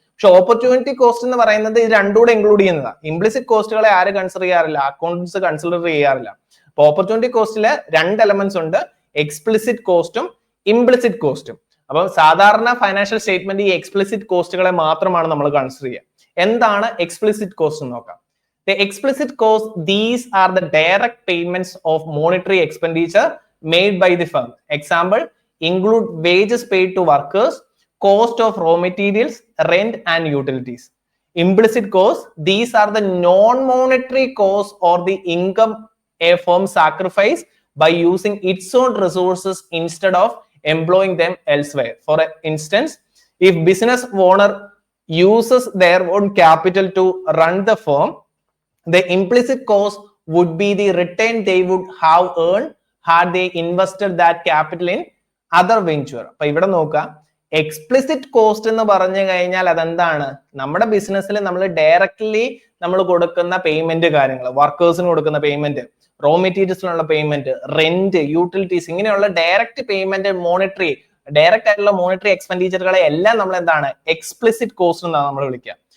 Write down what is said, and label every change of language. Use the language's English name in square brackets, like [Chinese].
[Malayalam] പക്ഷെ opportunity cost എന്ന് പറയുന്നത് ഇത് രണ്ടുകൂടെ ഇൻക്ലൂഡ് ചെയ്യുന്നതാണ്. ഇംപ്ലിസിറ്റ് കോസ്റ്റുകളെ ആര് കൺസിഡർ ചെയ്യാറില്ല, അക്കൗണ്ടൻസ് കൺസിഡർ ചെയ്യാറില്ല. അപ്പൊ ഓപ്പർച്യൂണിറ്റി കോസ്റ്റില് രണ്ട് എലമെന്റ്സ് ഉണ്ട്, എക്സ്പ്ലിസിറ്റ് കോസ്റ്റും ഇംപ്ലിസിറ്റ് കോസ്റ്റും. അപ്പൊ സാധാരണ ഫൈനാൻഷ്യൽ സ്റ്റേറ്റ്മെന്റ് ഈ എക്സ്പ്ലിസിറ്റ് കോസ്റ്റുകളെ മാത്രമാണ് നമ്മൾ കൺസിഡർ ചെയ്യുക. എന്താണ് എക്സ്പ്ലിസിറ്റ് കോസ്റ്റ് എന്ന് നോക്കാം. [English] The explicit cost, these are the direct payments of monetary expenditure made by the firm. Example, include wages paid to workers, cost of raw materials, rent and utilities. Implicit cost, these are the non-monetary costs or the income a firm sacrifice by using its own resources instead of employing them elsewhere. For instance, if business owner uses their own capital to run the firm, the implicit cost would be the return they would have earned had they invested that capital in other venture. [Malayalam] അപ്പൊ ഇവിടെ നോക്കാം, explicit cost എന്ന് പറഞ്ഞു കഴിഞ്ഞാൽ അതെന്താണ്, നമ്മുടെ ബിസിനസ്സിൽ നമ്മൾ ഡയറക്ട്ലി നമ്മൾ കൊടുക്കുന്ന പേയ്മെന്റ് കാര്യങ്ങൾ, വർക്കേഴ്സിന് കൊടുക്കുന്ന payment, raw മെറ്റീരിയൽസിനുള്ള payment, rent, utilities, ഇങ്ങനെയുള്ള ഡയറക്റ്റ് പേയ്മെന്റ്, മോണിറ്ററി ഡയറക്റ്റ് ആയിട്ടുള്ള മോണിറ്ററി എക്സ്പെൻഡിച്ചറുകളെ എല്ലാം നമ്മൾ എന്താണ് എക്സ്പ്ലിസിറ്റ് കോസ്റ്റ് എന്നാണ് നമ്മൾ വിളിക്കുക.